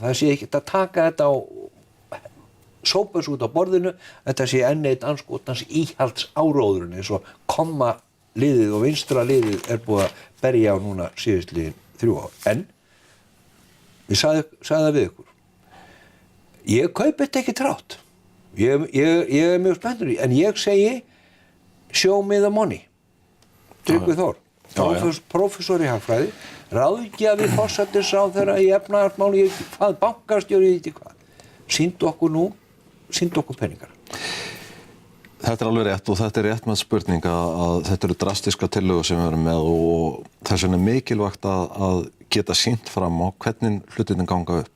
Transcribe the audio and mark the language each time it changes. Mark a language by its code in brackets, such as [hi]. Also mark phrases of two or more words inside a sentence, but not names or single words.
[is] Það sé ekki að taka þetta og sópa þessu út á borðinu, þetta sé enn eitt andskotans íhalds áróðurinn eins og komma liðið og vinstra liðið búið að berja á núna síðustliðin 3 ár. En ég sagði það við ykkur. Ég kaupi þetta ekki trátt. Ég mjög spenntur í, en ég segi [en] show me the money. [is] Tryggvi Þór, prófessor í hagfræði, ráðgjafi forsætisráðherra í efnahagsmáli, hvað bankastjóri í hvað. Sýndu okkur peningar. Þetta alveg rétt og þetta rétt með spurning að þetta eru drastiska tillögur sem við erum með og þess vegna mikilvægt að geta sýnt fram á hvernig hlutirnir ganga upp.